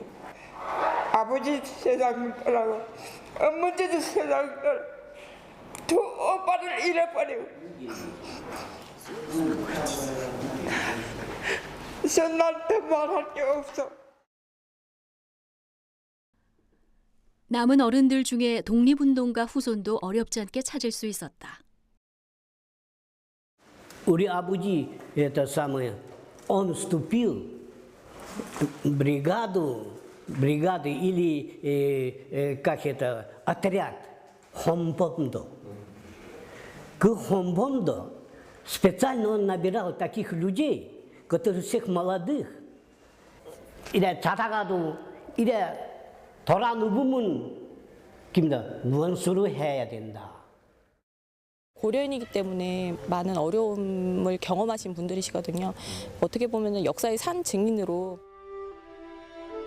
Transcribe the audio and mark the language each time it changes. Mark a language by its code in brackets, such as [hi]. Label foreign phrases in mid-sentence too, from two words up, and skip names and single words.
[ko] 아버지 세상 떠나고 어머니도 세상 떠나고 두 오빠를 잃어버리고 나한테 말할 게 없어. 남은 어른들 중에 독립운동가 후손도 어렵지 않게 찾을 수 있었다. 우리 아버지 [ru] это самое, он вступил в бригаду или как это, отряд Хомбондо. 그 Хомбондо специально он набирал таких людей, которые всех молодых. [ko] 이래 자다가도 이래 돌아 누우면 누원수로 해야 된다. 고려인이기 때문에 많은 어려움을 경험하신 분들이시거든요. 어떻게 보면 역사의 산 증인으로.